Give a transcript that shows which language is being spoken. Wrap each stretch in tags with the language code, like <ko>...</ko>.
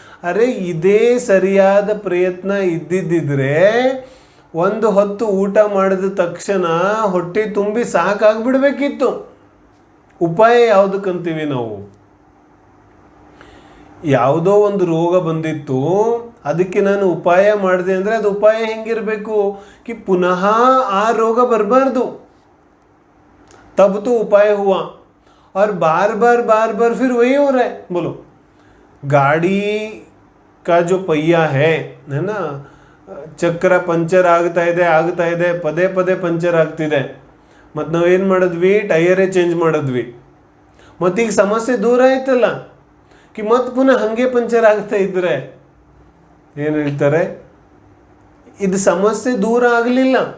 <kn>ಅರೆ ಇದೇ ಸರಿಯಾದ ಪ್ರಯತ್ನ ಇದ್ದಿದ್ದಿದ್ರೆ ಒಂದು ಹೊತ್ತು ಊಟ ಮಾಡಿದ ತಕ್ಷಣ ಹೊಟ್ಟೆ ತುಂಬಿ ಸಾಕಾಗ್ಬಿಡ್ಬೇಕಿತ್ತು. ಉಪಾಯ ಯಾವುದಕ್ಕಂತೀವಿ ನಾವು? ಯಾವುದೋ ಒಂದು ರೋಗ ಬಂದಿತ್ತು, ಅದಕ್ಕೆ ನಾನು ಉಪಾಯ ಮಾಡಿದೆ ಅಂದರೆ ಅದು ಉಪಾಯ ಹೆಂಗಿರಬೇಕು ಕಿ ಪುನಃ ಆ ರೋಗ ಬರಬಾರ್ದು.</kn> <hi>तब तो उपाय हुआ, और बार बार फिर वही हो रहा है. बोलो, गाड़ी का जो पहिया है ना,</hi> <kn>ಚಕ್ರ ಪಂಚರ್ ಆಗ್ತಾ ಇದೆ, ಪದೇ ಪದೇ ಪಂಚರ್ ಆಗ್ತಿದೆ. ಮತ್ತು ನಾವೇನು ಮಾಡಿದ್ವಿ, ಟೈರೇ ಚೇಂಜ್ ಮಾಡಿದ್ವಿ. ಮತ್ತೀಗ ಸಮಸ್ಯೆ ದೂರ ಆಯ್ತಲ್ಲ ಕಿ ಮತ್ತೆ ಪುನಃ ಹಾಗೆ ಪಂಚರ್ ಆಗ್ತಾ ಇದ್ರೆ ಏನು ಹೇಳ್ತಾರೆ, ಇದು ಸಮಸ್ಯೆ ದೂರ ಆಗಲಿಲ್ಲ.</kn>